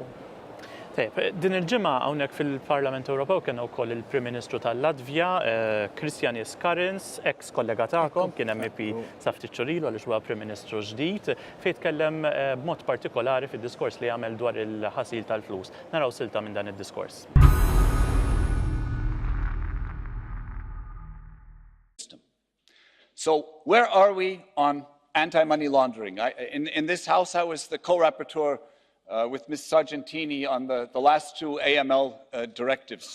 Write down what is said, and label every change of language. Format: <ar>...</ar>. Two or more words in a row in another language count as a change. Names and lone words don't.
<mt>Din il-ġimgħa hawnhekk fil-Parlament Ewropew kien wkoll il-Prim Ministru tal-Latvja, Krišjānis Kariņš, ex kollega tagħkom, kien MEP sa ftit xhur ilu għaliex huwa Prim Ministru ġdid, fejn tkellem b'mod partikolari fid-diskors li għamel dwar il-ħasil tal-flus. Naraw silta minn dan id-diskors.</mt> <en>So where are we on anti-money laundering? In this House, I was the co-rapporteur with Ms. Sargentini on the last 2 AML directives.</en>